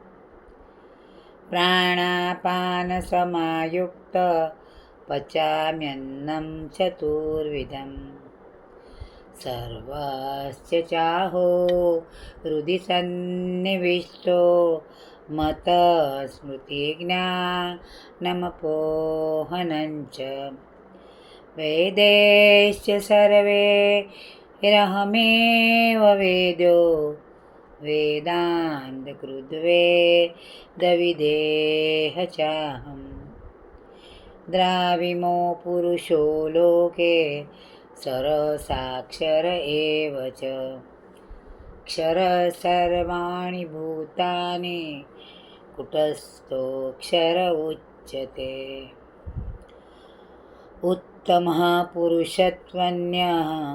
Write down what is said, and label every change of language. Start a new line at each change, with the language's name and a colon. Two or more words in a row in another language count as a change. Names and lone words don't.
Sanskrit: પ્રાણાપાનસમાયુક્ત પચામ્યન્नं ચતુર્વિધम्. સર્વસ્ય ચાહો હૃદિ સન્નિવિષ્ટો મત સ્મૃતિ જ્ઞાનમપોહનં ચ. वेदैश्च सर्वैरहमेव वेद्यो वेदान्तकृद्वेदविदेह चाहम् द्राविमो पुरुषो लोके सरसाक्षर एव च क्षरः सर्वाणि भूतानि कुटस्थोऽक्षर उच्यते उत्तमः पुरुषत्वन्यः